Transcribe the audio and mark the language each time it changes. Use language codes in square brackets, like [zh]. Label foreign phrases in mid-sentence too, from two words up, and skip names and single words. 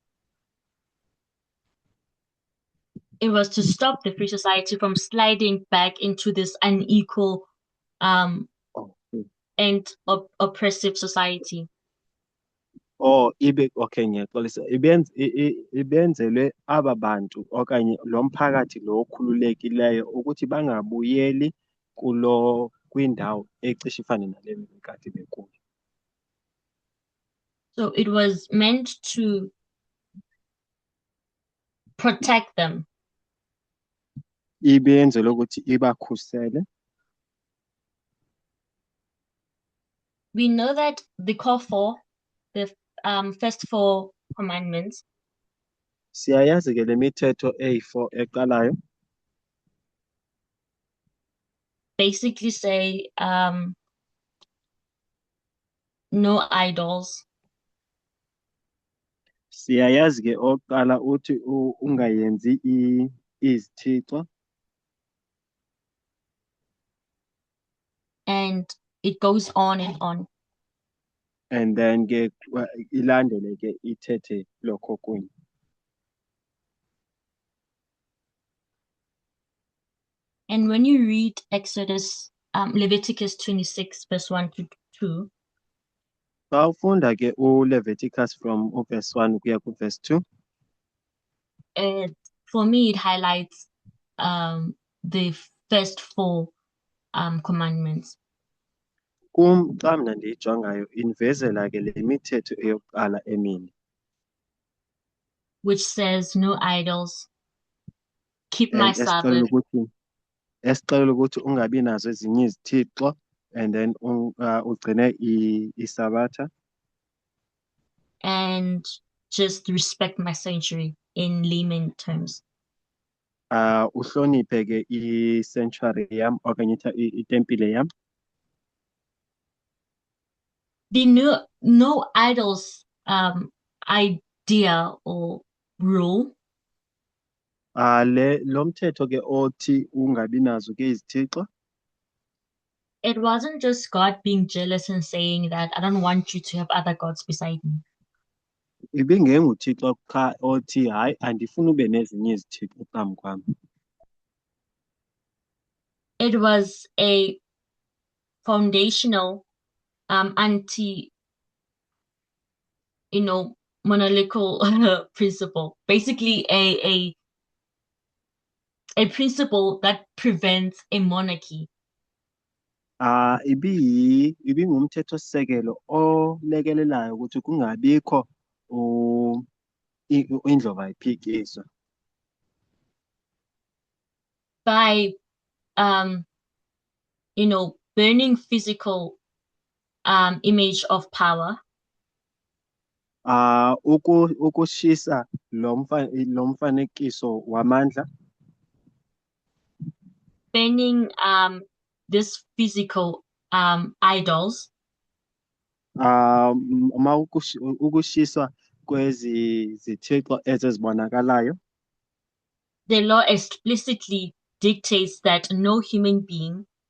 [en] it was to stop the free society from sliding back into this unequal Oh, and oppressive society. [xh] Okay, ngiyaxolisa. Ibenzelwe aba bantu okanye lo mphakathi lo okhululekileyo ukuthi bangabuyeli kwindawo ecishe ifane nale bekade bekuyo. [en] So it was meant to protect them. [xh] Ibenzelwe ukuthi ibakhusele. [en] We know that the core four, the first four commandments, [xh] Siyayazi ke le mithetho eyi-4 eqalayo [en] basically say no idols, [xh] siyayazi ke oqala uthi ungayenzi izithixo, [en] and it goes on and on. [xh] and then ke ilandele ke ithethe lokho kunye. [en] And when you read Leviticus 26, verse 1 to 2, [xh] Xa ufunda ke uLeviticus [en] from verse 1 [xh] kuya ku verse 2, [en] for me it highlights the first four commandments. [xh] xa mna ndiyijongayo inivezela ke le mithetho eyokuqala emine, [en] which says no idols, keep my Sabbath, [xh] esixelela ukuthi ungabi nazo ezinye izithixo, [en] and then [xh] ugcine isabatha, [en] and just respect my sanctuary in layman terms. [xh] Uhloniphe ke i-sanctuary yam okanye itempile yam. [en] The no idols idea or rule [xh] Lo mthetho ke othi ungabi nazo ke izithixo, [en] it wasn't just God being jealous and saying that I don't want you to have other gods beside me. [xh] ibingenguThixo qha othi hayi andifuni ube nezinye izithixo phambi kwam. [en] It was a foundational anti monarchical principle, basically a principle that prevents a monarchy. [xh] Ibingumthetho sisekelo olekelelayo ukuthi kungabikho indlovu ayiphikiswa. [en] By burning physical image of power, [xh] ukushisa lo mfanekiso wamandla, [en] burning this physical idols, [xh] ukushiswa kwezi zithixo ezibonakalayo. [en] The law explicitly dictates that no human being